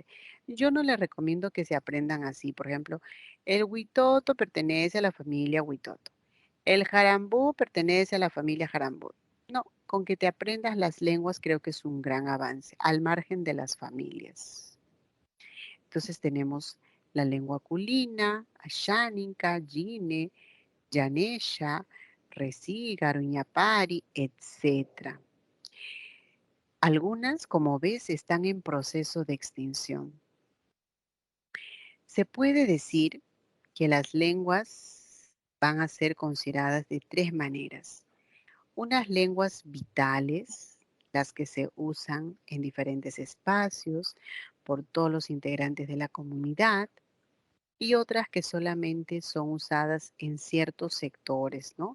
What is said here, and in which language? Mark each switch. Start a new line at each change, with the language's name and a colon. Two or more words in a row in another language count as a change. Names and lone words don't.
Spanish: Yo no les recomiendo que se aprendan así. Por ejemplo, el huitoto pertenece a la familia huitoto. El jarambú pertenece a la familia jarambú. No, con que te aprendas las lenguas creo que es un gran avance, al margen de las familias. Entonces tenemos la lengua culina, asháninca, yine, yanesha, resí, garuñapari, etc. Algunas, como ves, están en proceso de extinción. Se puede decir que las lenguas van a ser consideradas de 3 maneras. Unas lenguas vitales, las que se usan en diferentes espacios por todos los integrantes de la comunidad, y otras que solamente son usadas en ciertos sectores, ¿no?